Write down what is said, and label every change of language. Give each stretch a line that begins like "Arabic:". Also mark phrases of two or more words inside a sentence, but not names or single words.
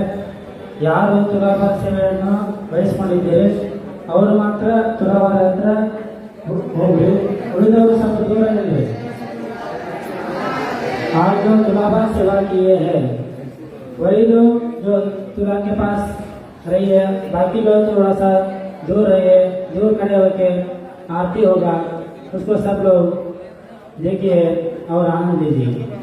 Kannada: ಯಾರು ತುಲಾಭಾರ ಸೇವೆಯನ್ನು ಬಯಸಿಕೊಂಡಿದ್ದೇವೆ ಅವರು ಮಾತ್ರ ತುಲಾಭಾರ ಹತ್ರ ಹೋಗಿ, ಉಳಿದವರು ಸ್ವಲ್ಪ
Hindi: दूर रहिए। आज जो तुलाभार सेवा किए हैं वही लोग जो तुला के पास रहिए, बाकी लोग थोड़ा सा दूर रहिए, दूर खड़े होके आरती होगा, उसको सब लोग देखिए और आनंद लीजिए।